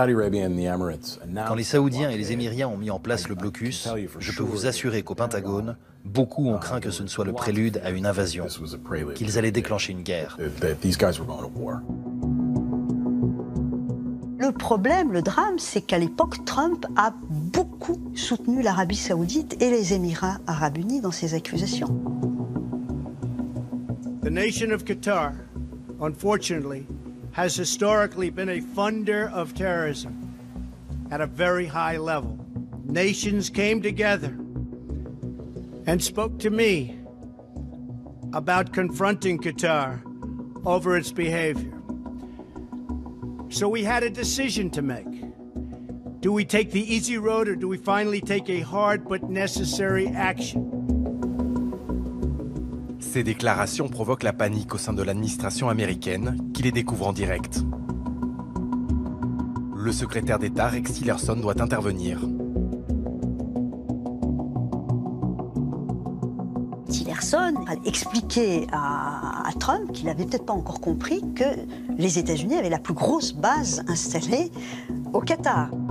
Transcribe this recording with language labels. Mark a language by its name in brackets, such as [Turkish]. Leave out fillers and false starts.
[French] Quand les Saoudiens et les Émiriens ont mis en place le blocus, je peux vous assurer qu'au Pentagone, beaucoup ont craint que ce ne soit le prélude à une invasion, qu'ils allaient déclencher une guerre. Le problème, le drame, c'est qu'à l'époque, Trump a beaucoup soutenu l'Arabie Saoudite et les Émirats Arabes Unis dans ses accusations. [English] The nation of Qatar, unfortunately, has historically been a funder of terrorism at a very high level. nations came together and spoke to me about confronting Qatar over its behavior. So we had a decision to make. Do we take the easy road or do we finally take a hard but necessary action? [French] Ces déclarations provoquent la panique au sein de l'administration américaine, qui les découvre en direct. Le secrétaire d'État Rex Tillerson doit intervenir. Tillerson a expliqué à Trump qu'il n'avait peut-être pas encore compris que les États-Unis avaient la plus grosse base installée au Qatar.